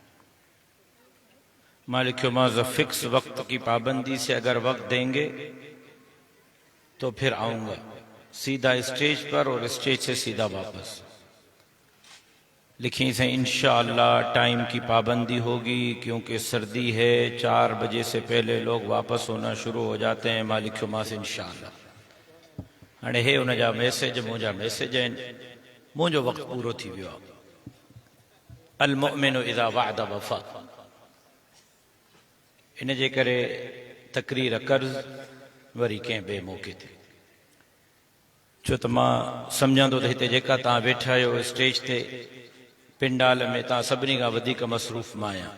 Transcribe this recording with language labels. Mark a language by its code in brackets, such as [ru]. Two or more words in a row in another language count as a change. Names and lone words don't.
[ur] مالک موز فکس وقت کی پابندی سے اگر وقت دیں گے تو پھر آؤں گا سیدھا اسٹیج پر اور اسٹیج سے سیدھا واپس. لکھی سے انشاءاللہ ٹائم کی پابندی ہوگی کیونکہ سردی ہے. 4 بجے سے پہلے لوگ واپس ہونا شروع ہو جاتے ہیں. [sd] मालिक मौज़ इंशाअल्लाह हाणे हे उन जा मैसेज मुंहिंजा मैसेज आहिनि। मुंहिंजो वक़्तु पूरो थी वियो आहे। [ar] المؤمن إذا وعد وفى. [sd] इन जे करे तकरीर कर्ज़ वरी कंहिं ॿिए मौक़े ते छो त मां सम्झंदो त हिते जेका तव्हां वेठा आहियो स्टेज ते पिंडाल में तव्हां सभिनी खां वधीक मसरूफ़ मां आहियां।